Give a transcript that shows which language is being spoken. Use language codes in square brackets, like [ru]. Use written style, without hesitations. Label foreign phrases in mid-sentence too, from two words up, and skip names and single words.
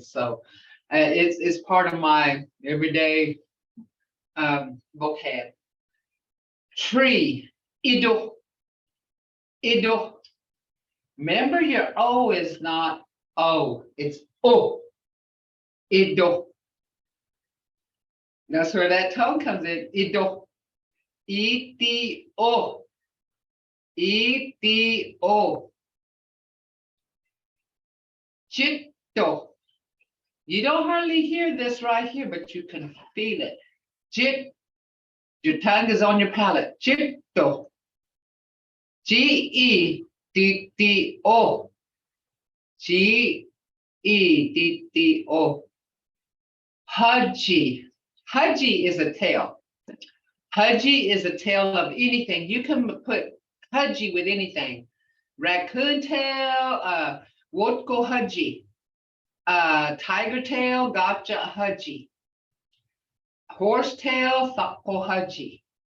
[en] So it's part of my everyday vocab. Tree, ido, ido. Remember your O is not O, it's O, ido. That's where that tone comes in, ido. E-D-O, E-D-O. Chitto. You don't hardly hear this right here, but you can feel it. Chit. Your tongue is on your palate. Chitto. G-E-D-D-O. G-E-D-D-O. Hudgy. Hudgy is a tail. Hudgy is a tail of anything. You can put hudgy with anything. Raccoon tail, [mus] wotko hudgy. [en] Tiger tail, [mus] gotcha hudgy. [en] Horse tail, [mus] thako hudgy.